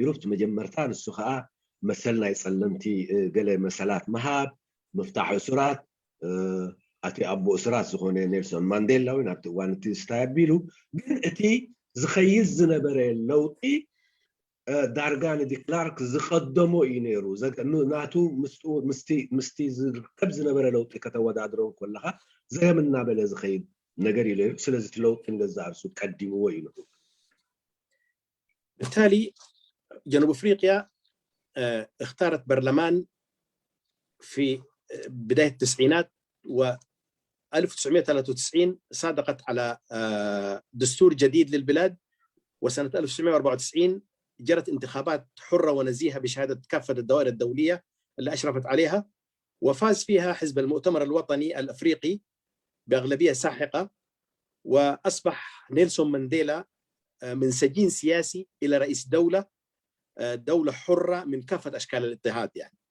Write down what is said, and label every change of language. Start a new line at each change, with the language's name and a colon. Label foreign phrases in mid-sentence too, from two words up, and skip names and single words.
Tigrinya: እቲ መጀመርታ ንሱ ከዓ መሰል ናይ ፀለምቲ ገለ መሰላት መሃብ ምፍታሕ እሱራት ኣቲ ኣቦ እሱራት ዝኾነ ኔልሶን ማንዴላ ወይ ናብቲ እዋን እቲ ስታቢሉ ግን እቲ ዝኸይድ ዝነበረ ለውጢ ዳርጋ ንዲክላርክ ዝኸደሞ እዩ ነይሩ ናቱ ምስቲ ዝርከብ ዝነበረ ለውጢ ከተወዳድሮ ከለኻ ዘየምና በለ ዝኸይድ ነገር እዩ ነይሩ ስለዚ እቲ ለውጢ ንገዛ እርሱ ቀዲምዎ እዩ ነይሩ
Arabic: بالتالي جنوب افريقيا اختارت برلمان في بدايه التسعينات و 1993 صادقت على دستور جديد للبلاد وسنه 1994 جرت انتخابات حرة ونزيهة بشهادة كافة الدوائر الدولية اللي أشرفت عليها وفاز فيها حزب المؤتمر الوطني الأفريقي بأغلبية ساحقة وأصبح نيلسون مانديلا من سجين سياسي إلى رئيس دولة حرة من كافة أشكال الاضطهاد يعني.